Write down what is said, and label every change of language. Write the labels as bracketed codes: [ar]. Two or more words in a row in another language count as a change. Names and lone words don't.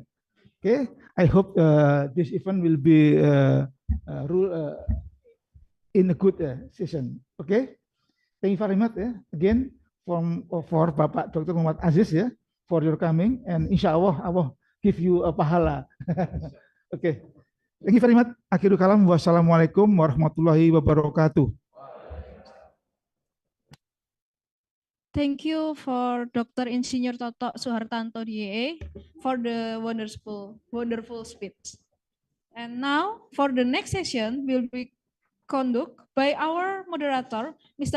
[en] Okay, I hope this event will be in a good session. Okay, thank you very much again for Bapak Dr. Muhammad Aziz for your coming, and [ar] إن شاء الله [en] give you a pahala. Okay, thank you very much. [ar] آخر الكلام والسلام عليكم ورحمة الله وبركاته. [en] Thank you for Dr. Insinyur Toto Suhartanto, DA, for the wonderful speech. And now, for the next session, will be conducted by our moderator, Mr.